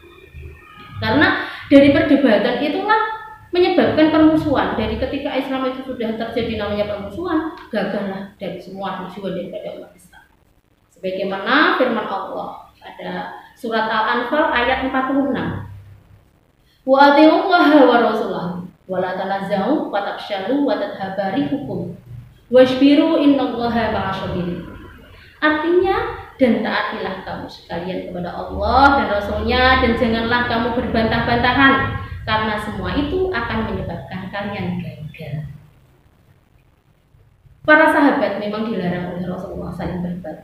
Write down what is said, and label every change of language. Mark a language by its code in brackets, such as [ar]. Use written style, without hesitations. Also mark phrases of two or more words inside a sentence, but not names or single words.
[id] Karena dari perdebatan itulah menyebabkan permusuhan. Dari ketika Islam itu sudah terjadi namanya permusuhan, gagallah dari semua tujuan daripada umat Islam. Sebagaimana firman Allah pada surat Al-Anfal ayat 46. [ar] وأطيعوا الله ورسوله ولا تنازعوا وتفشلوا وتذهب ريحكم واصبروا إن الله مع الصابرين. [id] Artinya, dan taatilah kamu sekalian kepada Allah dan Rasulnya, dan janganlah kamu berbantah-bantahan, karena semua itu akan menyebabkan kalian gagal. Para sahabat memang dilarang oleh Rasulullah saling berdebat.